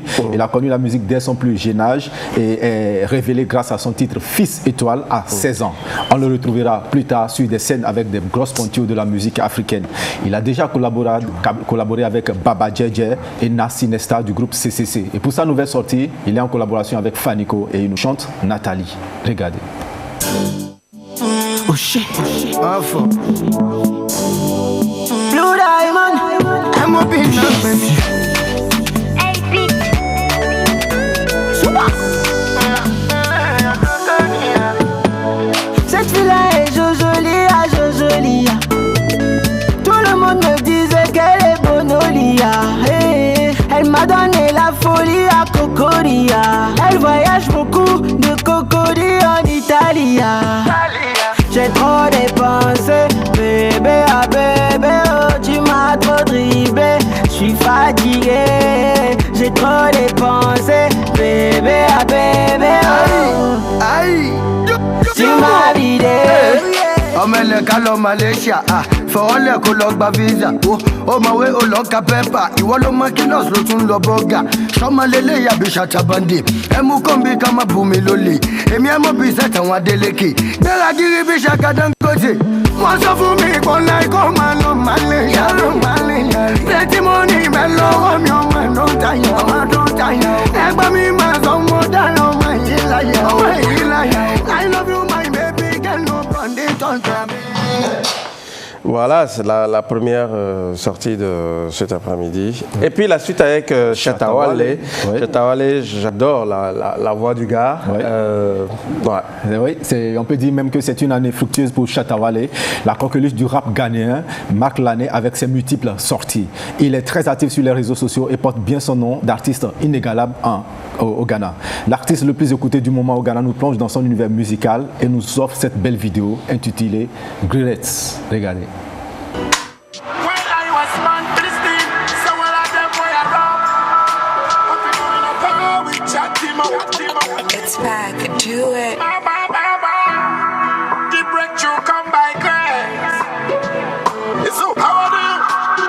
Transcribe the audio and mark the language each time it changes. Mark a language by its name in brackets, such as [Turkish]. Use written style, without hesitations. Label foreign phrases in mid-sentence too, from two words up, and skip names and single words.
[French] Il a connu la musique dès son plus jeune âge et est révélé grâce à son titre Fils Étoile à 16 ans. On le retrouvera plus tard sur des scènes avec des grosses pointures de la musique africaine. Il a déjà collaboré avec Baba Djedje et Nassi Nesta du groupe CCC. Et pour sa nouvelle sortie, il est en collaboration avec Fanico et il nous chante Nathalie. Regardez. [English] Oh shit, Blue Diamond, I'm up in [French] cette fille-là est jojolia. Tout le monde me disait qu'elle est bonolia. Hey, elle m'a donné la folie à Cocoria. Elle voyage beaucoup de Cocori en Italie. J'ai trop dépensé, bébé, ah bébé, oh, tu m'as trop dribblé. J'suis fatigué, j'ai trop dépensé, bébé, ah bébé, oh. Aïe, Tu m'as vidé. [Yoruba] ọmọ ẹlẹ́ka lọ Malaysia fọwọ́lẹ̀ kó lọ gba visa ó mọ̀wé ó lọ ka pẹ́pà ìwọ ló mọ kí nọ́ọ̀sì ló tún lọ bọ́gà sọmọlélẹ́ yàbí ṣàtàbọ̀ndì ẹmu kọ́ńbí ká má bù mí lólè èmi ẹ̀ mọ̀ bí sẹ́tàn Adélékè gbéra gírí bí Ṣaka Dangote wọ́n sọ fún mi ìkọlá ikọ́ máa lọ Malaysia lọ Malaysia [English] plenty money [Yoruba] bẹ́ẹ̀ lọ́wọ́ mi ọmọ ẹ̀ ló ń tayà ẹgbẹ́ mi máa sọ mọ́ dáná ọmọ yìí láyà [English] I love you my baby girl no bandit on time. [French] Voilà, c'est la première sortie de cet après-midi. Et puis la suite avec Shatta Wale. Oui. Shatta Wale, j'adore la voix du gars. Oui. Ouais. On peut dire même que c'est une année fructueuse pour Shatta Wale, la coqueluche du rap ghanéen, marque l'année avec ses multiples sorties. Il est très actif sur les réseaux sociaux et porte bien son nom d'artiste inégalable au Ghana. L'artiste le plus écouté du moment au Ghana nous plonge dans son univers musical et nous offre cette belle vidéo intitulée Grillets. Regardez. [English] It's back, do it. The breakthrough come by grace. It's so how do you?